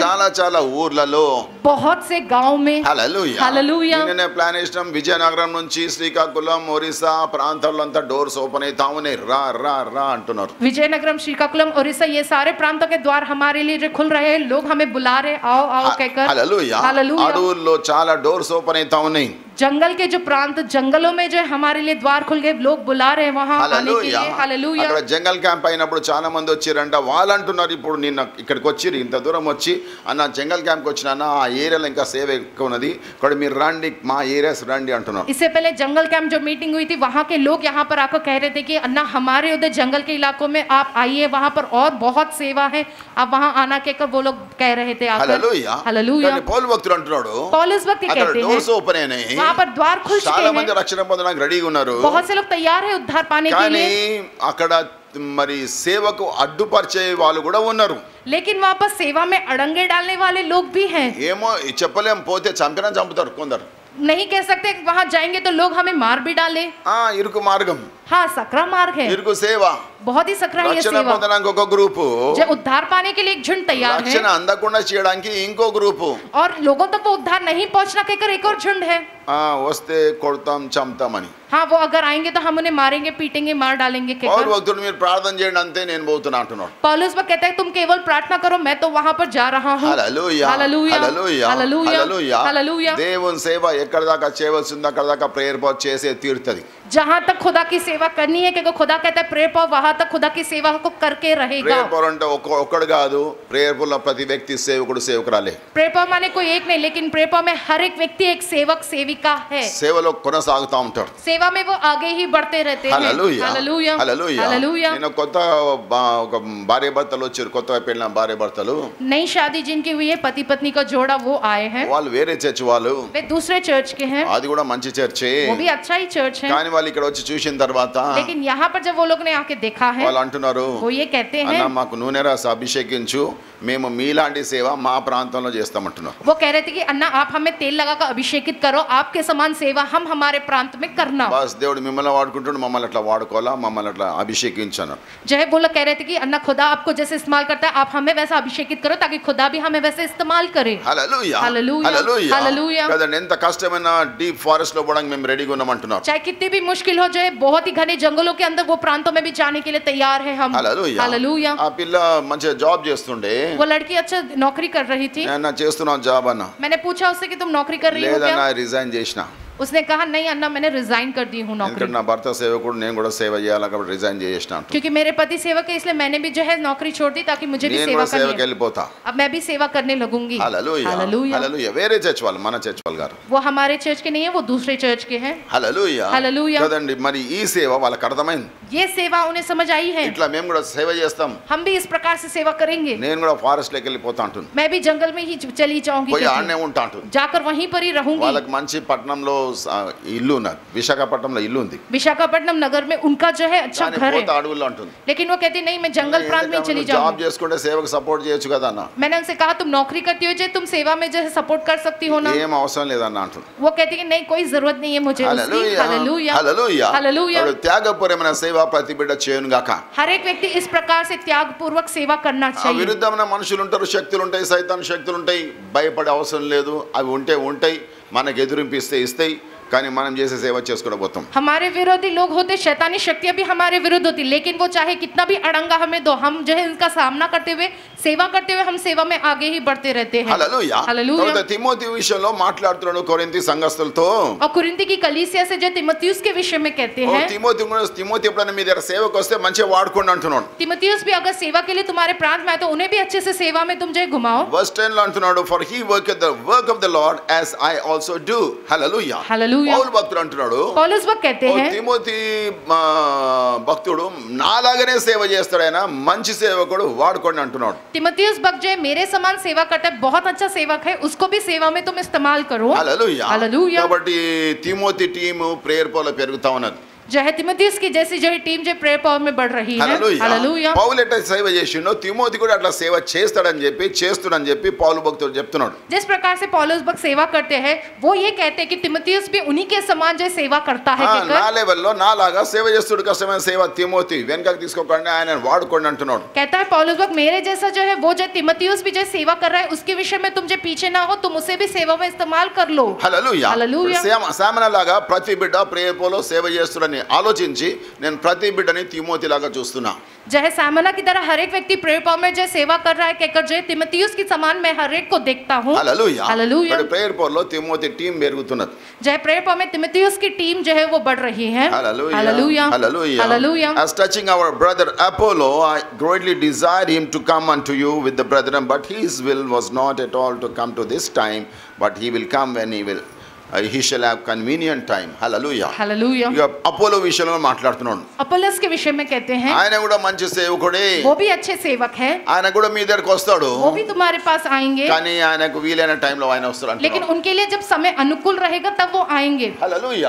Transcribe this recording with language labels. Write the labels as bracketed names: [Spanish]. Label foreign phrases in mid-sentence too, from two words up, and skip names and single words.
[Telugu] చాలా చాలా ఊర్లలో. [Hindi] बहुत से गांव में। [Telugu] హల్లెలూయా. హల్లెలూయా. నిన్ననే ప్లాన్ చేసినాం, విజయనగరం నుంచి శ్రీకాకుళం, ఒరిస్సా ప్రాంతాల్లో అంతా [English] doors open [Telugu] అవుతా ఉన్నాయి. రా రా రా అంటున్నారు. [Hindi] विजयनगरम, श्रीकाकुलम, उड़ीसा, ये सारे प्रांतों के द्वार हमारे लिए जो खुल रहे हैं, लोग हमें बुला रहे, आओ आओ कहकर। [Telugu] హల్లెలూయా. [Hindi] हालेलुया। [Telugu] అడవుల్లో చాలా [English] doors open [Telugu] అవుతా ఉన్నాయి. [Hindi] जंगल के जो प्रांत, जंगलों में जो है हमारे लिए द्वार खुल गए, लोग बुला रहे हैं वहां आने के [Telugu] హల్లెలూయా. [Hindi] लिए। हालेलुया। [Telugu] అక్కడ [English] jungle camp [Telugu] అయినప్పుడు చాలా మంది వచ్చారంట. వాళ్ళు అంటున్నారు, ఇప్పుడు నిన్న ఇక్కడికి వచ్చి ఇంత దూరం వచ్చి అన్న జంగల్ క్యాంప్కి వచ్చినా ఆ ఏరియాలో ఇంకా సేవ ఎక్కువ ఉన్నది, ఇక్కడ మీరు రండి, మా ఏరియాస్ రండి అంటున్నారు. [Hindi] इससे पहले [English] jungle camp [Hindi] जो मीटिंग हुई थी, वहाँ के लोग यहाँ पर आकर कह रहे थे कि अन्ना हमारे उधर जंगल के इलाकों में आप आइए, वहाँ पर और बहुत सेवा है, आप वहाँ आना कहकर वो लोग कह रहे थे आकर। [Telugu] హల్లెలూయా. [Hindi] हालेलुया। [Telugu] కానీ పౌలు భక్తుడు అంటున్నాడు, [Hindi] पौलुस भक्त [Telugu] అక్కడ [Hindi] कहते हैं [English] doors open [Telugu] అయినాయి, [Hindi] वहाँ पर द्वार खुल चुके [Telugu] చాలా మంది [Hindi] हैं, [Telugu] రక్షణ పొందడానికి రెడీగా ఉన్నారు. [Hindi] बहुत से लोग तैयार है उद्धार पाने के [Telugu] కానీ [Hindi] लिए, [Telugu] అక్కడ మరి సేవకు అడ్డుపరిచే వాళ్ళు కూడా ఉన్నారు. [Hindi] लेकिन वहाँ पर सेवा में अड़ंगे डालने वाले लोग भी हैं। [Telugu] ఏమో చెప్పలేం, పోతే చంపినా చంపుతారు కొందరు. [Hindi] नहीं कह सकते वहाँ जाएंगे तो लोग हमें मार भी डाले। [Telugu] ఇరుకు మార్గం, [Hindi] हाँ, सकरा मार्ग है, [Telugu] ఇరుకు సేవ. [Hindi] बहुत ही सकरा है ये [Telugu] రక్షణ [Hindi] सेवा। [Telugu] పొందడానికి ఒక గ్రూపు, [Hindi] जो उद्धार पाने के लिए एक झुंड तैयार [Telugu] రక్షణ [Hindi] है, [Telugu] అందకుండా చేయడానికి ఇంకో గ్రూపు. [Hindi] और लोगों तक वो उद्धार नहीं पहुंचना कहकर एक और झुंड है। [Telugu] వస్తే కొడతాం చంపుతామని. [Hindi] हाँ, वो अगर आएंगे तो हम उन्हें मारेंगे, पीटेंगे, मार डालेंगे [Telugu] పౌలు [Hindi] कहकर। [Telugu] భక్తుడు మీరు ప్రార్థన చేయండి అంతే, నేను పోతున్నా అంటున్నాడు. [Hindi] पौलुस वो कहता है तुम केवल प्रार्थना करो, मैं तो वहां पर जा रहा हूँ। [Telugu] హల్లెలూయా. [Hindi] हालेलुया। [Telugu] హల్లెలూయా. [Hindi] हालेलुया। [Telugu] హల్లెలూయా. [Hindi] हालेलुया। [Telugu] దేవుని సేవ ఎక్కడ దాకా చేయవలసిందో అక్కడ దాకా ప్రేయర్ చేసే తీరుతుంది. [Hindi] जहाँ तक खुदा की सेवा करनी है, क्योंकि खुदा कहता है प्रेयर पर वहां तक खुदा की सेवा को करके रहेगा। [English] prayer power [Telugu] అంటే ఒక్కడు కాదు, [English] prayer power [Telugu] లో ప్రతి వ్యక్తి సేవకుడు సేవకురాలే। [Hindi] प्रेयर पर माने कोई एक नहीं, लेकिन प्रेयर पर में हर एक व्यक्ति एक सेवक सेविका है। [Telugu] సేవలో కొనసాగుతూ ఉంటాడు। [Hindi] सेवा में वो आगे ही बढ़ते रहते हैं। [Telugu] హల్లెలూయా [Hindi] हालेलुया [Telugu] హల్లెలూయా। [Hindi] हालेलुया। [Telugu] నేను కొత్త ఒక భార్య భర్తలు వచ్చారు, కొత్తగా పెళ్ళిన భార్య భర్తలు, [Hindi] नई शादी जिनकी हुई है, पति पत्नी का जोड़ा, वो आए हैं। [Telugu] వాళ్ళు వేరే చర్చ్ వాళ్ళు, [Hindi] वे दूसरे चर्च के हैं। [Telugu] అది కూడా మంచి చర్చే, [Hindi] वो भी अच्छा ही चर्च है। [Telugu] కానీ వాళ్ళు ఇక్కడ వచ్చి చూసిన తర్వాత [Hindi] लेकिन यहाँ पर जब वो लोग ने आके देखा है, [Telugu] వాళ్ళు అంటున్నారు, [Hindi] वो ये कहते हैं, [Telugu] అన్న మాకు నూనె రాసి అభిషేకించు, మేము మీలాంటి సేవ మా ప్రాంతంలో చేస్తామంటున్నారు। [Hindi] वो कह रहे थे कि अन्ना आप हमें तेल लगाकर अभिषेकित करो, आपके समान सेवा हम हमारे प्रांत में करना। [Telugu] బస్ దేవుడు మిమ్మల్ని వాడుకుంటాడు, మమ్మల్ని అట్లా వాడుకోవాలా, మమ్మల్ని అట్లా అభిషేకించాను। [Hindi] जो है वो लोग कह रहे थे कि अन्ना खुदा आपको जैसे इस्तेमाल करता है, आप हमें वैसा अभिषेकित करो ताकि खुदा भी हमें वैसे इस्तेमाल करे। [Telugu] హల్లెలూయా హల్లెలూయా హల్లెలూయా హల్లెలూయా। కదండి, ఎంత కష్టమైన [English] deep forest [Telugu] లో పోవడానికి మేము రెడీగా ఉన్నామంటున్నారు। [Hindi] चाहे कितनी भी मुश्किल हो जाए, बहुत ही घने जंगलों के अंदर वो प्रांतों में भी जाने के लिए तैयार है हम। [Telugu] హల్లెలూయా [Hindi] हालेलुया। [Telugu] ఆ పిల్ల మంచిగా జాబ్ చేస్తుండే, [Hindi] वो लड़की अच्छा नौकरी कर रही थी। [Telugu] నేను చేస్తున్నాను జాబ్ అన్న, [Hindi] मैंने पूछा उससे कि तुम नौकरी कर रही हो [Telugu] లేదన్నా [Hindi] क्या? [Telugu] రిజైన్ చేసిన, [Hindi] उसने कहा नहीं अन्ना मैंने रिजाइन कर दी हूँ नौकरी, [Telugu] ఎందుకంటే నా భర్త సేవకుడు, నేను కూడా సేవ చేయాలి కాబట్టి రిజైన్ చేసిన అంటు। [Hindi] क्योंकि मेरे पति सेवक है, इसलिए मैंने भी जो है नौकरी छोड़ दी ताकि मुझे भी [Telugu] నేను [Hindi] सेवा [Telugu] కూడా సేవకి [Hindi] करनी है। [Telugu] వెళ్ళిపోతా। [Hindi] अब मैं भी सेवा करने लगूंगी। [Telugu] హల్లెలూయా [Hindi] हालेलुया। [Telugu] హల్లెలూయా। వేరే చర్చ్ వాళ్ళు, మన చర్చ్ వాళ్ళు గారు, [Hindi] वो हमारे चर्च के नहीं है, वो दूसरे चर्च के हैं। [Telugu] హల్లెలూయా హల్లెలూయా। కదండి, మరి ఈ సేవ వాళ్ళకి అర్థమైంది, [Hindi] ये सेवा उन्हें समझ आई है, [Telugu] ఇట్లా మేము కూడా సేవ చేస్తాం, [Hindi] हम भी इस प्रकार से सेवा करेंगे। [Telugu] నేను కూడా ఫారెస్ట్ లోకి వెళ్ళిపోతా అంటుంది, [Hindi] मैं भी जंगल में ही चली जाऊंगी, [Telugu] పోయి [Hindi] कहती [Telugu] ఆడనే [Hindi] हूँ। [Telugu] ఉంటా అంటుంది। [Hindi] जाकर वहीं पर ही रहूंगी। [Telugu] వాళ్ళకి మంచి పట్టణంలో ఇల్లు ఉన్నది, విశాఖపట్నంలో ఇల్లు ఉంది, [Hindi] विशाखापट्टनम नगर में उनका जो है अच्छा [Telugu] కానీ [Hindi] घर [Telugu] పోత [Hindi] है, [Telugu] అడవుల్లో అంటుంది। [Hindi] लेकिन वो कहती नहीं मैं जंगल प्रांत में चली [Telugu] జాబ్ [Hindi] जाऊंगी। [Telugu] చేసుకుంటే సేవకు సపోర్ట్ చేయొచ్చు కదా అన్న, [Hindi] मैंने उनसे कहा तुम नौकरी करती हो, जो तुम सेवा में जो है सपोर्ट कर सकती हो ना। [Telugu] ఏం అవసరం లేదన్న అంటుంది। [Hindi] वो कहती कि नहीं कोई जरूरत नहीं है मुझे उसकी। [Telugu] హల్లెలూయా [Hindi] हालेलुया [Telugu] హల్లెలూయా [Hindi] हालेलुया। [Telugu] ఇప్పుడు త్యాగపూర్వమైన సేవ ప్రతి బిడ్డ చేయను గాక। [Hindi] हर एक व्यक्ति इस प्रकार से त्याग पूर्वक सेवा करना [Telugu] ఆ [Hindi] चाहिए। [Telugu] విరుద్ధమైన మనుషులు ఉంటారు, శక్తులు ఉంటాయి, సైతాన్ శక్తులు ఉంటాయి, భయపడే అవసరం లేదు, అవి ఉంటే ఉంటాయి, మనకు ఎదురింపు ఇస్తాయి, కానీ మనం చేసే సేవ చేసుకోవడం పోతాం। [Hindi] हमारे विरोधी लोग होते, शैतानी शक्तियां भी हमारे विरुद्ध होती, लेकिन वो चाहे कितना भी अड़ंगा हमें दो, हम जो है इनका सामना करते हुए सेवा करते हुए हम सेवा में आगे ही बढ़ते रहते हैं। [Telugu] హల్లెలూయా [Hindi] हालेलुया। [Telugu] తర్వాత తిమోతి విషయంలో మాట్లాడుతున్నాడు కొరింథీ సంఘస్థులతో, [Hindi] और कुरिन्थी की कलीसिया से जो तिमोथियुस के विषय में कहते [Telugu] ఓ [Hindi] हैं, [Telugu] తిమోతి ఎప్పుడైనా మీ దగ్గర సేవకు వస్తే మంచిగా వాడుకోండి అంటున్నాడు। [Hindi] तिमोथियुस भी अगर सेवा के लिए तुम्हारे प्रांत में आए तो उन्हें भी अच्छे से सेवा में तुम जो है घुमाओ। [Telugu] వర్స్ 10 లో అంటున్నాడు, [English] For he work the work of the Lord as I also do. [Telugu] హల్లెలూయా [Hindi] हालेलुया। [Telugu] పౌలు భక్తుడు అంటున్నాడు, [Hindi] पौलुस वह कहते [Telugu] ఓ [Hindi] हैं, [Telugu] తిమోతి భక్తుడు నాలాగనే సేవ చేస్తాడు, ఆయన మంచి సేవకుడు, వాడుకోండి అంటున్నాడు। [Hindi] तिमोथियुस भक्त जो है मेरे समान सेवा करता है, बहुत अच्छा सेवक है, उसको भी सेवा में तुम इस्तेमाल करो। [Telugu] హల్లెలూయా [Hindi] हालेलुया। [Telugu] కాబట్టి తిమోతి టీము ప్రేయర్ పోలో పెరుగుతా ఉన్నది। [Hindi] जो है तिमोथियुस की जैसी जो है टीम जो [English] prayer power [Hindi] में बढ़ रही है। [Telugu] హల్లెలూయా [Hindi] हालेलुया। [Telugu] పౌలు ఎట్లా సేవ చేసిండో తిమోతి కూడా అట్లా సేవ చేస్తాడని చెప్పి పౌలు భక్తుడు చెప్తున్నాడు। [Hindi] जिस प्रकार से पौलुस भक्त सेवा करते हैं, वो ये कहते हैं कि तिमोथियुस भी उन्हीं के समान जो है सेवा करता है। [Telugu] నా లెవెల్లో నాలాగా సేవ చేస్తుడు కష్టమైన సేవ తిమోతి వెనకకి తీసుకోకండి, ఆయన వాడుకోండి అంటున్నాడు। [Hindi] कहता है पौलुस भक्त मेरे जैसा जो है वो जो तिमोथियुस भी जो है सेवा कर रहा है, उसके विषय में तुम जो पीछे ना हो, तुम उसे भी सेवा में इस्तेमाल कर लो। [Telugu] హల్లెలూయా [Hindi] हालेलुया। [Telugu] సామన లాగా ప్రతి బిడ్డ ప్రేయర్ పోలో సేవ చేస్తుడని ఆలోచించి నేను ప్రతి బిడ్డని తిమోతి లాగా చూస్తున్నా। [Hindi] जो है सामना की तरह हर एक व्यक्ति [English] prayer power [Hindi] में जो है सेवा कर रहा है, कहकर जो है तिमोथियुस के समान मैं हर एक को देखता हूँ। [Telugu] హల్లెలూయా [Hindi] हालेलुया। [Telugu] ప్రేయర్ పోలో తిమోతి టీం పెరుగుతున్నది। [Hindi] जो है [English] prayer power [Hindi] में तिमोथियुस की टीम जो है वो बढ़ रही है। [English] Hallelujah. [Hindi] हालेलुया [English] Hallelujah. [Hindi] हालेलुया। [English] As touching our brother Apollo, I greatly desired him to come unto you with the brethren, but his will was not at all to come to this time, but he will come when he shall have convenient time. Hallelujah. [Hindi] हालेलुया। [Telugu] ఇక అపోలో విషయంలో మాట్లాడుతున్నాడు, [Hindi] अपोलोस के विषय में कहते हैं, [Telugu] ఆయన కూడా మంచి సేవకుడే, [Hindi] वो भी अच्छे सेवक है, [Telugu] ఆయన కూడా మీ దగ్గరకు వస్తాడు, [Hindi] वो भी तुम्हारे पास आएंगे, [Telugu] కానీ ఆయనకు వీలైన టైంలో ఆయన వస్తాడు [Hindi] लेकिन [Telugu] అంటున్నాడు। [Hindi] उनके लिए जब समय अनुकूल रहेगा तब वो आएंगे। [Telugu] హల్లెలూయా